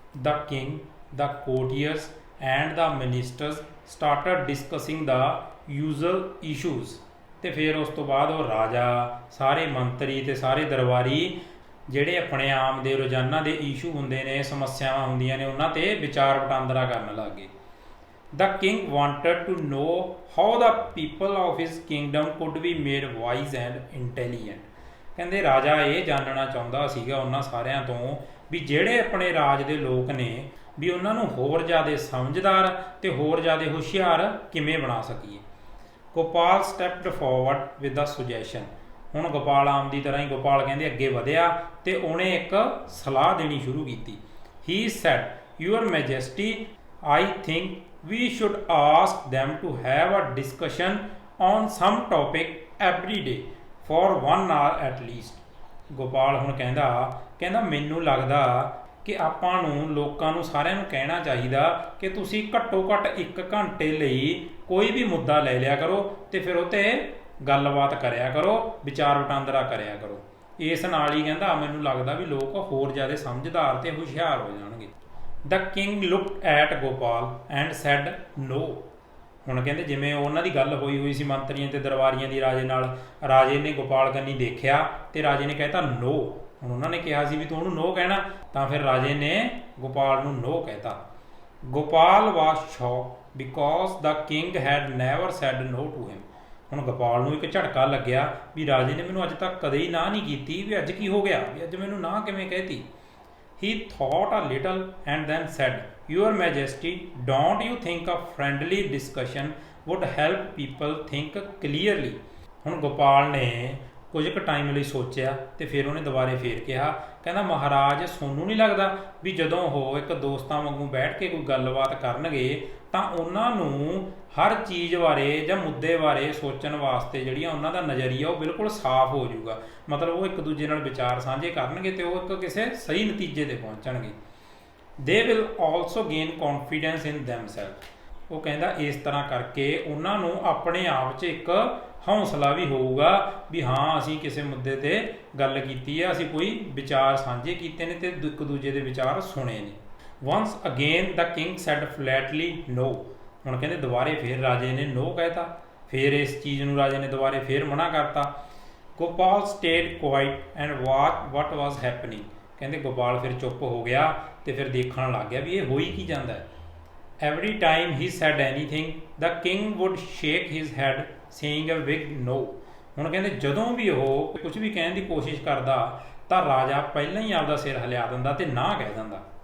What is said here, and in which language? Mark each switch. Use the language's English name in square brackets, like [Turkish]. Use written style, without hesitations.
[English] The king, the courtiers and the ministers started discussing the usual issues. [Punjabi] ਤੇ ਫਿਰ ਉਸ ਤੋਂ ਬਾਅਦ ਉਹ ਰਾਜਾ, ਸਾਰੇ ਮੰਤਰੀ ਤੇ ਸਾਰੇ ਦਰਬਾਰੀ ਜਿਹੜੇ ਆਪਣੇ ਆਮ ਦੇ ਰੋਜ਼ਾਨਾ ਦੇ ਇਸ਼ੂ ਹੁੰਦੇ ਨੇ, ਸਮੱਸਿਆਵਾਂ ਹੁੰਦੀਆਂ ਨੇ, ਉਹਨਾਂ ਤੇ ਵਿਚਾਰ ਵਟਾਂਦਰਾ ਕਰਨ ਲੱਗ ਗਏ। [English] The king wanted to know how the people of his kingdom could be made wise and intelligent। [Punjabi] ਕਹਿੰਦੇ ਰਾਜਾ ਇਹ ਜਾਣਨਾ ਚਾਹੁੰਦਾ ਸੀਗਾ ਉਹਨਾਂ ਸਾਰਿਆਂ ਤੋਂ ਵੀ ਜਿਹੜੇ ਆਪਣੇ ਰਾਜ ਦੇ ਲੋਕ ਨੇ ਵੀ ਉਹਨਾਂ ਨੂੰ ਹੋਰ ਜ਼ਿਆਦਾ ਸਮਝਦਾਰ ਤੇ ਹੋਰ ਜ਼ਿਆਦਾ ਹੁਸ਼ਿਆਰ ਕਿਵੇਂ ਬਣਾ ਸਕੀਏ। [English] Gopal stepped forward with the suggestion. [Punjabi] ਹੁਣ ਗੋਪਾਲ ਆਮ ਦੀ ਤਰ੍ਹਾਂ ਹੀ ਗੋਪਾਲ ਕਹਿੰਦੇ ਅੱਗੇ ਵਧਿਆ ਤੇ ਉਹਨੇ ਇੱਕ ਸਲਾਹ ਦੇਣੀ ਸ਼ੁਰੂ ਕੀਤੀ। ਹੀ sad, your ਮੈਜੈਸਟੀ, [English] I think we should ask them to have a discussion on some topic every day for 1 hour at least। [Punjabi] Gopal ਹੁਣ ਕਹਿੰਦਾ ਮੈਨੂੰ ਲੱਗਦਾ ਕਿ ਆਪਾਂ ਨੂੰ ਲੋਕਾਂ ਨੂੰ ਸਾਰਿਆਂ ਨੂੰ ਕਹਿਣਾ ਚਾਹੀਦਾ ਕਿ ਤੁਸੀਂ ਘੱਟੋ ਘੱਟ 1 ਘੰਟੇ ਲਈ ਕੋਈ ਵੀ ਮੁੱਦਾ ਲੈ ਲਿਆ ਕਰੋ ਤੇ ਫਿਰ ਉਹ 'ਤੇ ਗੱਲਬਾਤ ਕਰਿਆ ਕਰੋ, ਵਿਚਾਰ ਵਟਾਂਦਰਾ ਕਰਿਆ ਕਰੋ। ਇਸ ਨਾਲ ਹੀ ਕਹਿੰਦਾ ਮੈਨੂੰ ਲੱਗਦਾ ਵੀ ਲੋਕ ਹੋਰ ਜ਼ਿਆਦਾ ਸਮਝਦਾਰ ਤੇ ਹੁਸ਼ਿਆਰ ਹੋ ਜਾਣਗੇ। [English] The king looked at Gopal and said no। [Punjabi] ਹੁਣ ਕਹਿੰਦੇ ਜਿਵੇਂ ਉਹਨਾਂ ਦੀ ਗੱਲ ਹੋਈ ਸੀ ਮੰਤਰੀਆਂ ਤੇ ਦਰਬਾਰੀਆਂ ਦੀ ਰਾਜੇ ਨਾਲ, ਰਾਜੇ ਨੇ ਗੋਪਾਲ ਕੰਨੀ ਦੇਖਿਆ ਤੇ ਰਾਜੇ ਨੇ ਕਹਿਤਾ ਨੋ। ਹੁਣ ਉਹਨਾਂ ਨੇ ਕਿਹਾ ਸੀ ਵੀ ਤੂੰ ਉਹਨੂੰ ਨੋ ਕਹਿਣਾ, ਤਾਂ ਫਿਰ ਰਾਜੇ ਨੇ ਗੋਪਾਲ ਨੂੰ ਨੋ ਕਹਿਤਾ। [English] Gopal was shocked because the king had never said no to him। [Punjabi] ਹੁਣ ਗੋਪਾਲ ਨੂੰ ਇੱਕ ਝਟਕਾ ਲੱਗਿਆ ਵੀ ਰਾਜੇ ਨੇ ਮੈਨੂੰ ਅੱਜ ਤੱਕ ਕਦੇ ਹੀ ਨਾ ਨਹੀਂ ਕੀਤੀ, ਵੀ ਅੱਜ ਕੀ ਹੋ ਗਿਆ, ਵੀ ਅੱਜ ਮੈਨੂੰ ਨਾ ਕਿਵੇਂ ਕਹਿਤੀ। [English] He thought a little and then said, Your Majesty, don't you think a friendly discussion would help people think clearly। [Punjabi] ਹੁਣ ਗੋਪਾਲ ਨੇ ਕੁਝ ਕੁ ਟਾਈਮ ਲਈ ਸੋਚਿਆ ਤੇ ਫਿਰ ਉਹਨੇ ਦੁਬਾਰੇ ਫੇਰ ਕਿਹਾ, ਕਹਿੰਦਾ ਮਹਾਰਾਜ ਸੋਨੂੰ ਨਹੀਂ ਲੱਗਦਾ ਵੀ ਜਦੋਂ ਉਹ ਇੱਕ ਦੋਸਤਾਂ ਵਾਂਗੂ ਬੈਠ ਕੇ ਕੋਈ ਗੱਲਬਾਤ ਕਰਨਗੇ ਤਾਂ ਉਹਨਾਂ ਨੂੰ ਹਰ ਚੀਜ਼ ਬਾਰੇ ਜਾਂ ਮੁੱਦੇ ਬਾਰੇ ਸੋਚਣ ਵਾਸਤੇ ਜਿਹੜੀਆਂ ਉਹਨਾਂ ਦਾ ਨਜ਼ਰੀਆ ਉਹ ਬਿਲਕੁਲ ਸਾਫ਼ ਹੋ ਜਾਊਗਾ। ਮਤਲਬ ਉਹ ਇੱਕ ਦੂਜੇ ਨਾਲ ਵਿਚਾਰ ਸਾਂਝੇ ਕਰਨਗੇ ਤੇ ਉਹ ਇੱਕ ਕਿਸੇ ਸਹੀ ਨਤੀਜੇ ਤੇ ਪਹੁੰਚਣਗੇ। [English] They will also gain confidence in themselves. [Punjabi] ਉਹ ਕਹਿੰਦਾ ਇਸ ਤਰ੍ਹਾਂ ਕਰਕੇ ਉਹਨਾਂ ਨੂੰ ਆਪਣੇ ਆਪ 'ਚ ਇੱਕ ਹੌਸਲਾ ਵੀ ਹੋਊਗਾ ਵੀ ਹਾਂ ਅਸੀਂ ਕਿਸੇ ਮੁੱਦੇ ਤੇ ਗੱਲ ਕੀਤੀ ਹੈ, ਅਸੀਂ ਕੋਈ ਵਿਚਾਰ ਸਾਂਝੇ ਕੀਤੇ ਨੇ ਤੇ ਇੱਕ ਦੂਜੇ ਦੇ ਵਿਚਾਰ ਸੁਣੇ ਨੇ। [English] Once again the king said flatly no. [Punjabi] ਹੁਣ ਕਹਿੰਦੇ ਦੁਬਾਰੇ ਫੇਰ ਰਾਜੇ ਨੇ ਨੋ ਕਹਿਤਾ, ਫੇਰ ਇਸ ਚੀਜ਼ ਨੂੰ ਰਾਜੇ ਨੇ ਦੁਬਾਰੇ ਫੇਰ ਮਨਾ ਕਰਤਾ। [English] Gopal stayed quiet and watch what was happening. [Punjabi] ਕਹਿੰਦੇ ਗੋਪਾਲ ਫਿਰ ਚੁੱਪ ਹੋ ਗਿਆ ਤੇ ਫਿਰ ਦੇਖਣ ਲੱਗ ਗਿਆ ਵੀ ਇਹ ਹੋਈ ਕੀ ਜਾਂਦਾ ਹੈ। [English] Every time he said anything, the king would shake his head, saying a big no. [Punjabi] ਹੁਣ ਕਹਿੰਦੇ ਜਦੋਂ ਵੀ ਉਹ ਕੁਝ ਵੀ ਕਹਿਣ ਦੀ ਕੋਸ਼ਿਸ਼ ਕਰਦਾ ਤਾਂ ਰਾਜਾ ਪਹਿਲਾਂ ਹੀ ਆਪਦਾ ਸਿਰ ਹਿਲਾ ਦਿੰਦਾ ਤੇ ਨਾ ਕਹਿ ਦਿੰਦਾ।